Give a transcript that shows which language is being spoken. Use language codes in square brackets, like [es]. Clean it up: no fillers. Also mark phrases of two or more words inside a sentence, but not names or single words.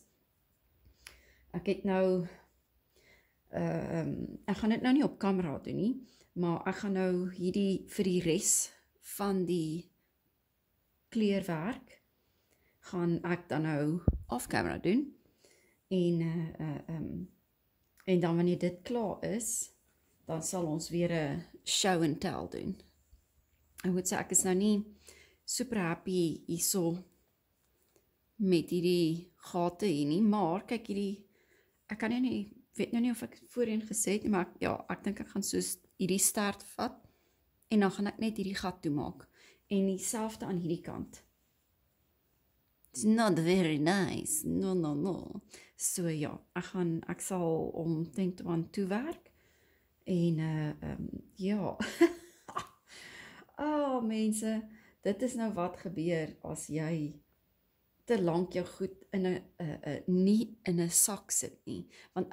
[af] Ek het nou ek gaan dit nou nie op kamera doen nie, maar ek gaan nou hierdie vir die res van die kleurwerk gaan ek dan nou [en] off camera [af] doen en dan wanneer dit klaar is, dan sal ons weer 'n [en] show and tell [af] doen. Ek moet sê ek is nou nie [en] super happy [af] hierso met hierdie gate hier nie, maar kyk hierdie, ek kan nie, weet nou nie of ek voorheen gesê het nie, maar ek dink ek gaan soos hierdie stert vat en dan gaan ek net hierdie gat toemaak en dieselfde aan hierdie kant. [en] It's not very nice. No. [af] So ja, ek sal om 10 to 1 toewerk en ja. Oh mense, dit is nou wat gebeur as jy te lank jou goed nie in 'n sak sit nie, want